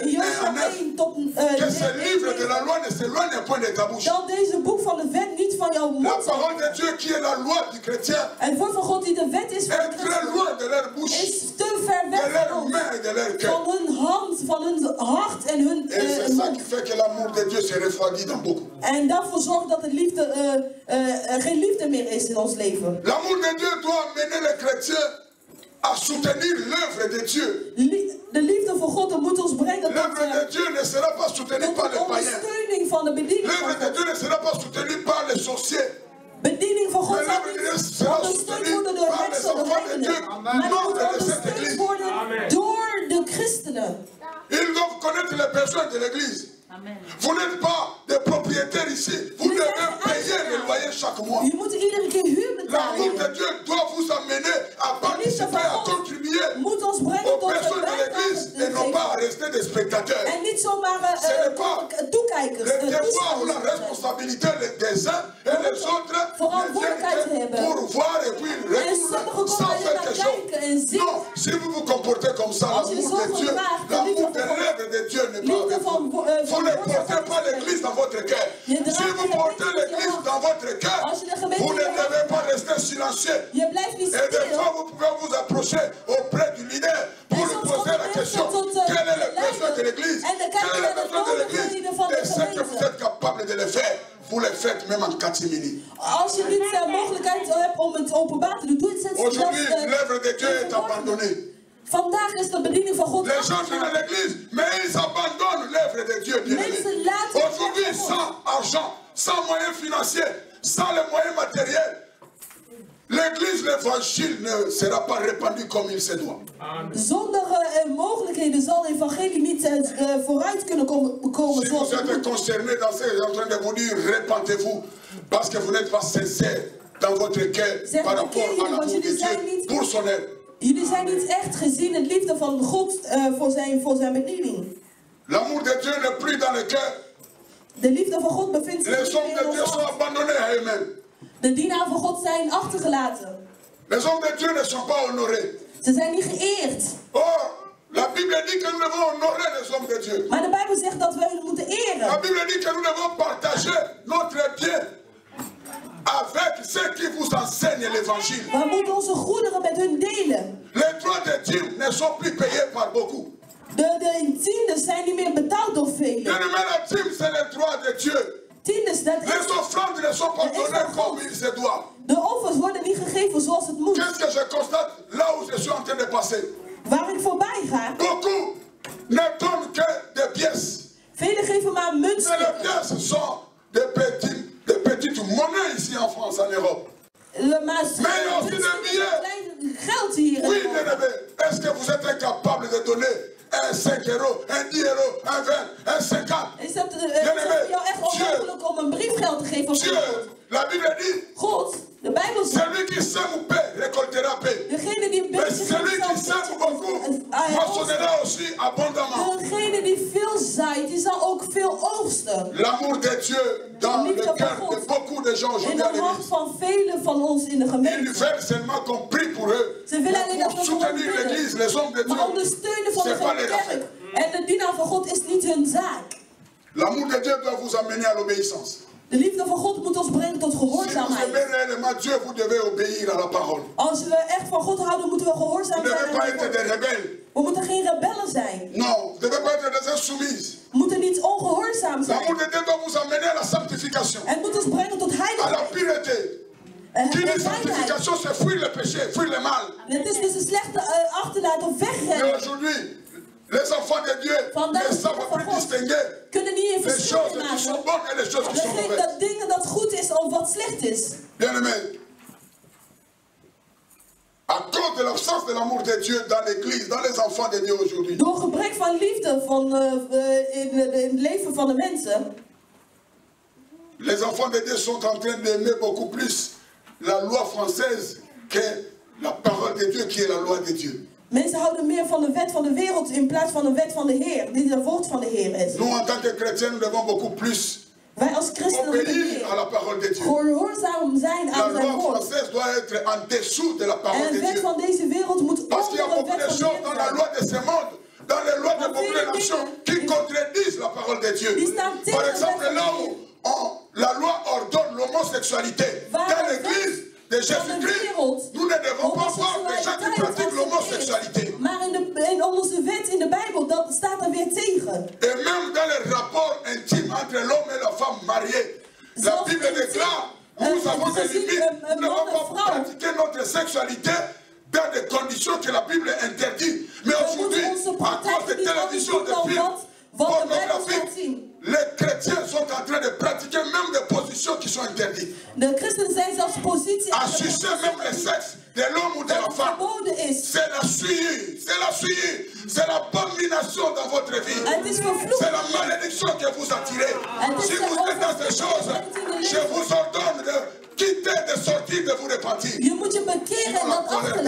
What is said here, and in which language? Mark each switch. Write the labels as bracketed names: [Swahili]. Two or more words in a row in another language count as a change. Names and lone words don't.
[Dutch] In [French] 1 à Joshua 9, [Dutch] 1 tot [French] que ce livre de 9. la loi ne s'éloigne point de ta bouche. [Dutch] Dat deze boek van de wet niet van jouw [French] La [Dutch] mond zal. [French] parole de Dieu qui est la loi du chrétien [Dutch] Het woord van God die de wet is van [French] est [Dutch] de [French] très [Dutch] christen, [French] loin de leur bouche, [Dutch] is te ver [French] de [Dutch] weg van [French] leurs [Dutch] ons. [French] mains et de leur cœur. [Dutch] Van hun hand, van hun hart en hun [French] Et c'est ça [Dutch] mond. [French] qui fait que l'amour de Dieu se refroidit dans beaucoup. [Dutch] En daarvoor zorgt dat de liefde, geen liefde meer is in ons leven. [French] L'amour de Dieu doit amener les chrétiens à soutenir l'œuvre de Dieu. [Dutch] De liefde voor God moet ons brengen tot, [French] L'œuvre de Dieu ne sera pas soutenue [Dutch] tot [French] par [Dutch] de [French] les païens. [Dutch] ondersteuning van de bediening van [French] L'œuvre de [Dutch] God. [French] Dieu ne sera pas soutenue par les sorciers. [Dutch] Bediening van God Maar zal [French] l'œuvre de Dieu [Dutch] niet [French] sera [Dutch] ondersteund [French] soutenue [Dutch] worden door [French] par les [Dutch] mensen, door [French] enfants de Dieu, [Dutch] heidenen. Maar die moet [French] membres de cette [Dutch] ondersteund [French] église. [Dutch] worden door de christenen. [French] Ils doivent connaître les besoins de l'église. Vous n'êtes pas des propriétaires ici. Vous devez payer le loyer chaque mois. [Dutch] Je moet iedere keer huur [French] L'amour [Dutch] betalen. [French] de Dieu doit vous amener à participer, à contribuer [Dutch] Moet ons brengen [French] aux [Dutch] tot [French] personnes de l'église et non pas à rester des spectateurs. [Dutch] En niet zomaar toekijkers. [French] Le devoir ou la responsabilité des uns et des autres ne viennent que pour voir et puis retourner sans faire quelque chose. Non, si vous vous comportez comme ça, l'amour de Dieu, l'amour de l'œuvre de Dieu n'est pas avec vous. Vous ne portez pas l'église dans votre cœur. Si vous portez l'église dans votre cœur, vous ne devez pas rester silencieux. [Dutch] Je blijft niet [French] Et des [Dutch] stil. [French] fois, vous pouvez vous approcher auprès du leader pour lui poser la question. Quel est le besoin de l'église? Quel est le besoin de l'église? Et ce que vous êtes capable de le faire, vous le faites même en catimini. [Dutch] Als je niet de mogelijkheid hebt om het openbaar te doen, doe het zelfs. [French] Aujourd'hui, l'œuvre de Dieu est abandonnée. [Dutch] Vandaag is de bediening van God. [French] Les gens sont dans l'église, mais ils abandonnent l'œuvre de Dieu, bien-aimé. Aujourd'hui, sans argent, sans moyens financiers, sans les moyens matériels, l'église, l'évangile ne sera pas répandu comme il se doit. [Dutch] Zonder mogelijkheden zal de evangelie niet vooruit kunnen komen. [French] Si vous êtes concerné dans ce, je suis en train de vous dire, répandez-vous, parce que vous n'êtes pas sincère dans votre cœur par rapport à l'amour de Dieu pour son œuvre. [Dutch] Jullie zijn niet echt gezien in liefde van God voor zijn bediening. [French] L'amour de Dieu n'est plus dans le cœur. [Dutch] De liefde van God bevindt zich [French] Les [Dutch] niet [French] hommes [Dutch] meer in [French] de Dieu [Dutch] ons [French] sont [Dutch] hart. [French] abandonnés à eux-mêmes. [Dutch] De dienaren van God zijn achtergelaten. [French] Les hommes de Dieu ne sont pas honorés. [Dutch] Ze zijn niet geëerd. [French] Or, la Bible dit que nous devons honorer les hommes de Dieu. [Dutch] Maar de Bijbel zegt dat we hen moeten [French] La [Dutch] eren. [French] Bible dit que nous devons partager notre bien avec ceux qui vous enseignent l'évangile. [Dutch] We moeten onze goederen met hun delen. [French] Les droits de Dieu ne sont plus payés par beaucoup. [Dutch] De tiendes zijn niet meer betaald door velen. [French] Bien-aimé, la dîme, c'est les droits de Dieu. [Dutch] Tiendes, dat [French] Les [Dutch] is... [French] offrandes ne sont pas données comme il se doit. [Dutch] De offers worden niet gegeven zoals het moet. [French] Qu'est-ce que je constate là où je suis en train de passer? [Dutch] Waar ik voorbij ga, [French] Beaucoup ne donnent que des pièces. [Dutch] velen geven maar [French] Mais les [Dutch] muntstukken. [French] pièces sont des petites monnaies ici en France, en Europe. [Dutch] Maar [French] Mais il y a aussi des billets. [Dutch] klein geld hier. [French] Oui, bien-aimé, est-ce que vous êtes incapable de donner un 5 euros, un 10 euros, un 20, un 50? [Dutch] Is dat voor jou echt onmogelijk om een briefgeld te geven? [French] Dieu, la Bible dit, [Dutch] God, de Bijbel zegt, [French] celui qui sème paix récoltera paix. [Dutch] degene die [French] Mais [Dutch] bezig [French] celui qui [Dutch] is, [French] sème beaucoup moissonnera aussi abondamment. [Dutch] degene die veel zaait, die zal ook veel oogsten. [French] L'amour de Dieu dans le cœur de beaucoup de gens [Dutch] In [French] aujourd'hui à [Dutch] de hart [French] l'église. [Dutch] van velen van ons in de [French] Ils [Dutch] gemeente. [French] veulent seulement qu'on prie pour eux. [Dutch] Ze willen alleen dat [French] Pour [Dutch] we voor hen [French] soutenir l'église, [Dutch] bidden. [French] les hommes de [Dutch] Maar ondersteunen van [French] Dieu, c'est pas [Dutch] de les affaires. kerk. En de dienaar van God is niet hun zaak. [French] L'amour de Dieu doit vous amener à l'obéissance. [Dutch] De liefde van God moet ons brengen tot [French] Si vous [Dutch] gehoorzaamheid. [French] aimez réellement Dieu, vous devez obéir à la parole. [Dutch] Als we echt van God houden, moeten we [French] Vous [Dutch] gehoorzaam [French] ne devez [Dutch] zijn. [French] pas [Dutch] aan [French] être [Dutch] het [French] des [Dutch] woord. [French] rebelles. [Dutch] We moeten geen rebellen zijn. [French] Non, vous ne devez pas être des insoumises. [Dutch] We moeten niet ongehoorzaam zijn. [French] L'amour de Dieu doit vous amener à la sanctification, [Dutch] Het moet ons brengen tot [French] à la [Dutch] heiligheid. [French] pureté. Qui dit sanctification, c'est fuir le péché, fuir le mal. [Dutch] Het is dus een slechte achterlaten of [French] Mais [Dutch] wegrennen. [French] aujourd'hui, les enfants de Dieu [Dutch] Vandaag [French] ne [Dutch] de [French] savent [Dutch] van [French] plus [Dutch] God [French] distinguer [Dutch] kunnen niet in [French] les [Dutch] verschil [French] choses qui sont [Dutch] maken. [French] bonnes et les choses qui sont mauvaises. [Dutch] Dat dingen dat goed is of wat slecht is. [French] Bien-aimé, à cause de l'absence de l'amour de Dieu dans l'église, dans les enfants de Dieu aujourd'hui, [Dutch] Door gebrek van liefde in het leven van de mensen. [French] les enfants de Dieu sont en train d'aimer beaucoup plus la loi française que la parole de Dieu qui est la loi de Dieu. [Dutch] Mensen houden meer van de wet van de wereld in plaats van de wet van de Heer, die het woord van de Heer is. [French] Nous, en tant que chrétiens, nous devons beaucoup plus [Dutch] Wij als christenen moeten [French] obéir à [Dutch] meer [French] la parole de Dieu. [Dutch] gehoorzaam zijn [French] La [Dutch] aan zijn [French] loi [Dutch] woord. [French] française doit être en dessous de la [Dutch] En [French] parole de [Dutch] de wet [French] Dieu. [Dutch] van deze wereld moet [French] Parce qu'il y a [Dutch] onder de [French] beaucoup [Dutch] wet [French] de [Dutch] van de [French] choses [Dutch] Heer [French] dans la [Dutch] zijn. [French] loi de ce monde, dans les lois de [Dutch] Want [French] beaucoup de [Dutch] vele [French] nations, [Dutch] dingen [French] qui contredisent la parole de Dieu. [Dutch] die staan tegen [French] Par [Dutch] de [French] exemple, [Dutch] wet van [French] là [Dutch] de [French] où la loi ordonne l'homosexualité [Dutch] Waar [French] dans [Dutch] de [French] l'église de van de Jésus-Christ, [Dutch] wereld [French] nous ne devons pas voir des gens qui [Dutch] homoseksualiteit [French] pratiquent l'homosexualité. [Dutch] accepteert. Maar in onze wet in de Bijbel, dat staat er weer tegen. [French] Et même dans les rapports intimes entre l'homme et la femme mariée, la [Dutch] Zelfs [French] Bible [Dutch] intiem, [French] déclare, nous avons des [Dutch] gezien [French] limites, nous ne [Dutch] man en [French] devons pas [Dutch] vrouw. [French] pratiquer notre sexualité dans des conditions que la Bible interdit. Mais [Dutch] We [French] aujourd'hui, [Dutch] moeten onze [French] à cause [Dutch] praktijk [French] de [Dutch] niet anders [French] télévision, [Dutch] doen [French] de [Dutch] dan [French] films [Dutch] wat de Bijbel laat [French] pornographiques, [Dutch] zien. [French] les chrétiens sont en train de pratiquer même des positions qui sont interdites. [Dutch] De christenen zijn zelfs positie [French] À sucer même le sexe de l'homme ou de la [Dutch] dat [French] femme. [Dutch] verboden is. [French] C'est la souillure, c'est la souillure, c'est l'abomination dans votre vie. [Dutch] Het is vervloekt. [French] C'est la malédiction que vous attirez. Si vous êtes dans ces choses, je vous ordonne de quitter, de sortir, de vous repentir. [Dutch] Je moet je bekeren en [French] Sinon, la [Dutch] dat [French] colère de Dieu